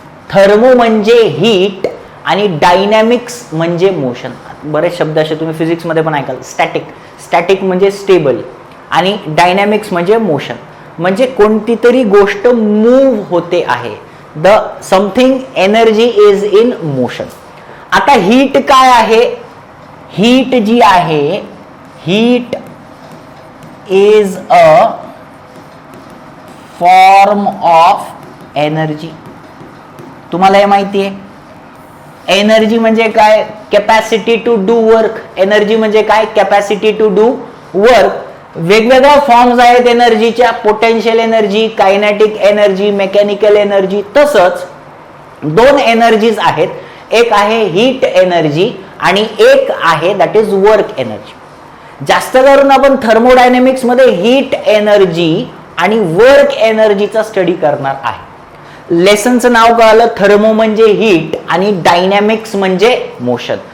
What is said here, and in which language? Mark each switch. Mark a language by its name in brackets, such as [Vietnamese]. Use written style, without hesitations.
[Marathi] Thermo म्हणजे heat आणि dynamics म्हणजे मोशन. बरेच शब्द असे तुम्ही फिजिक्समध्ये पण ऐकाल. स्टॅटिक म्हणजे स्टेबल आणि डायनॅमिक्स म्हणजे मोशन, म्हणजे कोणती तरी गोष्ट मूव्ह होते आहे. [English] The something energy is in motion. [Marathi] आता हीट काय आहे? [English] heat [Marathi] जी आहे, [English] Heat is a form of energy. [Marathi] तुम्हाला हे माहिती आहे? एनर्जी म्हणजे काय? [English] Capacity to do work. [Marathi] Energy म्हणजे काय? [English] Capacity to do work. [Marathi] वेगवेगळ्या फॉर्म्स आहेत एनर्जीच्या. Potential energy, kinetic energy, mechanical energy. तसंच दोन एनर्जीज आहेत. एक आहे हीट एनर्जी आणि एक आहे दॅट इज वर्क एनर्जी. जास्त करून आपण थर्मोडायनॅमिक्स मध्ये हीट एनर्जी आणि वर्क एनर्जीचा स्टडी करणार आहे. लेसनचं नाव कळालं. थर्मो म्हणजे हीट आणि डायनॅमिक्स म्हणजे मोशन.